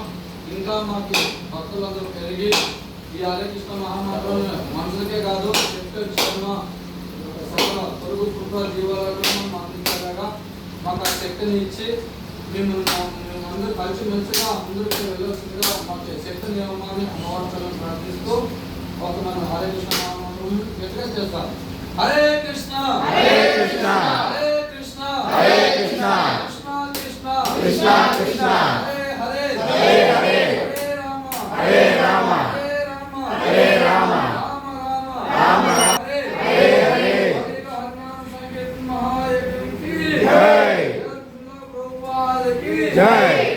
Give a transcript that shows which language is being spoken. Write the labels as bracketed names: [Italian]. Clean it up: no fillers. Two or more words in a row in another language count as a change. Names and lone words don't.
[Telugu] ఇంకా మాకు భక్తులందరూ పెరిగి ఈ హరే కృష్ణ మహామంత్రం మనుషులకే కాదు చెట్టు చర్మ సకల పొరుగు కుటుంబ జీవాలకు అందించేలాగా మాకు ఆ శక్తిని ఇచ్చి మేమందరూ కలిసి మంచిగా అందరికీ వెళ్ళవలసిందిగా మాకు శక్తిని ఇవ్వమని అమ్మవారిని ప్రార్థిస్తూ ఒక మన హరే కృష్ణ మహామంత్రం గట్టిగా చేస్తారు. [Sanskrit] హరే కృష్ణ హరే కృష్ణ హరే కృష్ణ హరే కృష్ణ కృష్ణ కృష్ణ కృష్ణ కృష్ణ హరే హరే హరే హరే హరే రామ హరే రామ హరే రామ హరే రామ రామ రామ రామ హరే హరే హరే [Telugu] హరినామ సంకీర్తన మహాయజ్ఞకి జై ప్రభుపాదకి జై